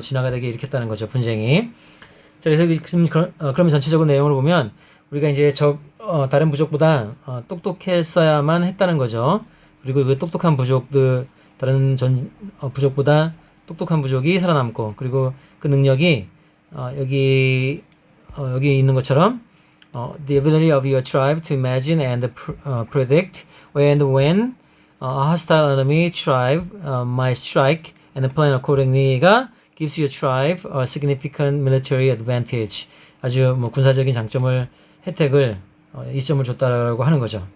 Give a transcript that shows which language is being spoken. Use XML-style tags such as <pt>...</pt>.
<ko>진화가 되게 일으켰다는 거죠. 분쟁이. 자, 그래서 그러면 전체적으로 내용을 보면 우리가 이제 다른 부족보다 똑똑했어야만 했다는 거죠. 그리고 그 똑똑한 부족들, 다른 부족보다 똑똑한 부족이 살아남고, 그리고 그 능력이 여기 있는 것처럼</ko> <en>the ability of your tribe to imagine and predict where and when a hostile enemy tribe might strike and plan accordingly가 gives your tribe a significant military advantage.</en> <ko>아주 뭐 군사적인 혜택을 이점을 줬다라고 하는 거죠.</ko>